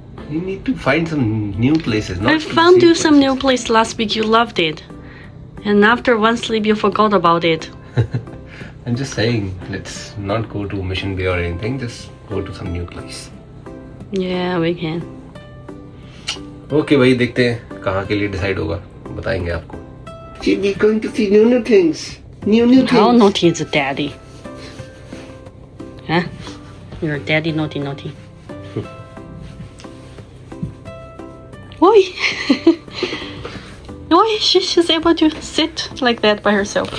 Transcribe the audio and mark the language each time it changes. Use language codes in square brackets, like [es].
[en] You need to find some new places. I found you some new place last week. You loved it. And after one sleep, you forgot about it. I'm just saying, let's not go to Mission Bay or anything. Just go to some new place. Yeah, we can. [hi] Okay, भाई देखते हैं कहाँ के लिए decide होगा. बताएंगे आपको. [en] We're going to see new things. New things. How naughty is daddy? Huh? You're daddy naughty. Oi! Oi, she's able to sit like that by herself.